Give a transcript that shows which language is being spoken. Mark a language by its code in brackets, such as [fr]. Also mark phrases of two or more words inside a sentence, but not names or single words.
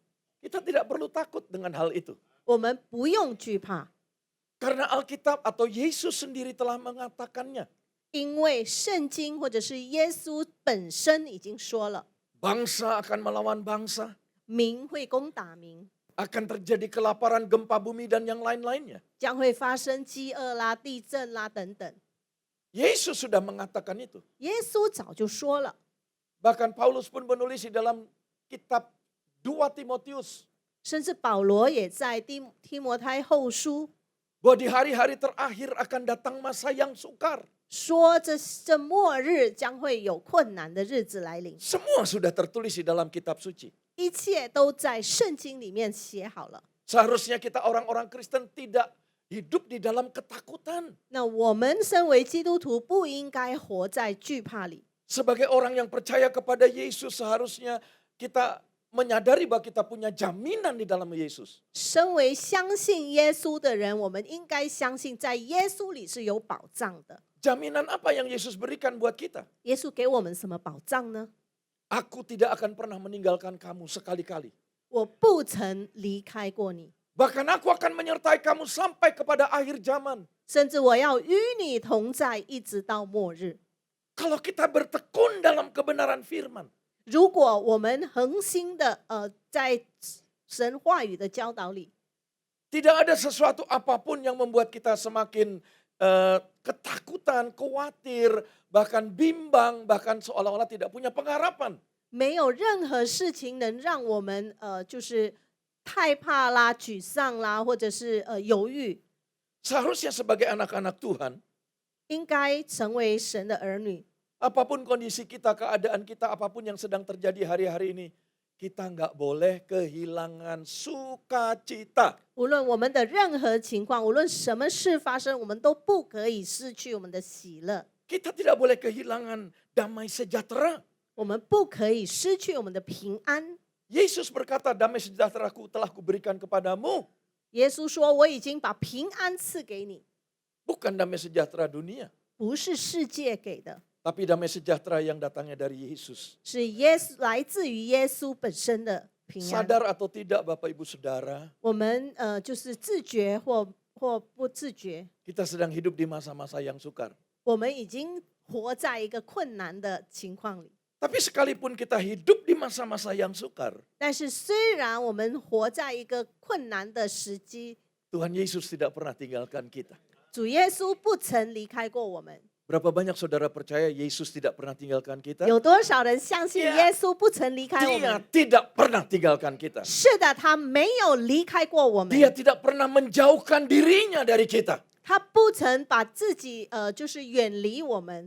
[id] kita tidak perlu takut dengan hal itu. [zh] 我们不用惧怕， [id] Karena Alkitab atau Yesus sendiri telah mengatakannya. [zh] 因为圣经或者是耶稣本身已经说了， [id] Bangsa akan melawan bangsa, [zh] 民会攻打民， [id] akan terjadi kelaparan, gempa bumi, dan yang lain-lainnya. [zh] 将会发生饥饿啦、地震啦等等。 [id] Yesus sudah mengatakan itu. [zh] 耶稣早就说了， [id] Bahkan Paulus pun menulis di dalam kitab 2 Timotius. [zh] 甚至保罗也在提摩太后书 [id] Bahwa di hari-hari terakhir akan datang masa yang sukar. [zh] 说这末日将会有困难的日子来临， [id] Semua sudah tertulis di dalam kitab suci. [zh] 一切都在圣经里面写好了。 [id] Seharusnya kita orang-orang Kristen tidak hidup di dalam ketakutan. [zh] 那我们身为基督徒，不应该活在惧怕里。 [id] Sebagai orang yang percaya kepada Yesus, seharusnya kita menyadari bahwa kita punya jaminan di dalam Yesus. [zh] 身为相信耶稣的人，我们应该相信在耶稣里是有保障的。 [id] Jaminan apa yang Yesus berikan buat kita? [zh] 耶稣给我们什么保障呢？ [id] Aku tidak akan pernah meninggalkan kamu sekali-kali. [zh] 我不曾离开过你， [id] Bahkan aku akan menyertai kamu sampai kepada akhir zaman. [zh] 甚至我要与你同在，一直到末日。 [id] Kalau kita bertekun dalam kebenaran firman, [zh] 如果我们恒心的在神话语的教导里， [id] tidak ada sesuatu apapun yang membuat kita semakin ketakutan, khawatir, bahkan bimbang, bahkan seolah-olah tidak punya pengharapan. [zh] 没有任何事情能让我们就是害怕啦、沮丧啦，或者是犹豫。 [id] Seharusnya sebagai anak-anak Tuhan, [zh] 应该成为神的儿女， [id] apapun kondisi kita, keadaan kita, apapun yang sedang terjadi hari-hari ini, kita nggak boleh kehilangan sukacita. [zh] 无论我们的任何情况，无论什么事发生，我们都不可以失去我们的喜乐， [id] Kita tidak boleh kehilangan damai sejahtera. [zh] 我们不可以失去我们的平安。 [id] Yesus berkata, damai sejahteraku telah kuberikan kepadamu. [zh] 耶稣说：“我已经把平安赐给你， [id] Bukan damai sejahtera dunia, [zh] 不是世界给的， [id] tapi damai sejahtera yang datangnya dari Yesus. [zh] 是来自于耶稣本身的平安。 [id] Sadar atau tidak Bapak Ibu Saudara, [zh] 我们就是自觉或不自觉， [id] kita sedang hidup di masa-masa yang sukar. [zh] 我们已经活在一个困难的情况里。 [id] Tapi sekalipun kita hidup di masa-masa yang sukar, [zh] 但是虽然我们活在一个困难的时机， [id] Tuhan Yesus tidak pernah tinggalkan kita. [zh] 主耶稣不曾离开过我们。 [id] Berapa banyak saudara percaya Yesus tidak pernah tinggalkan kita? [zh] 有多少人相信耶稣不曾离开我 [id] Dia [zh] 们？ [id] tidak pernah tinggalkan kita. [zh] 是的，他没有离开过我们。 [id] Dia tidak pernah menjauhkan dirinya dari kita. [zh] 他不曾把自己就是远离我们，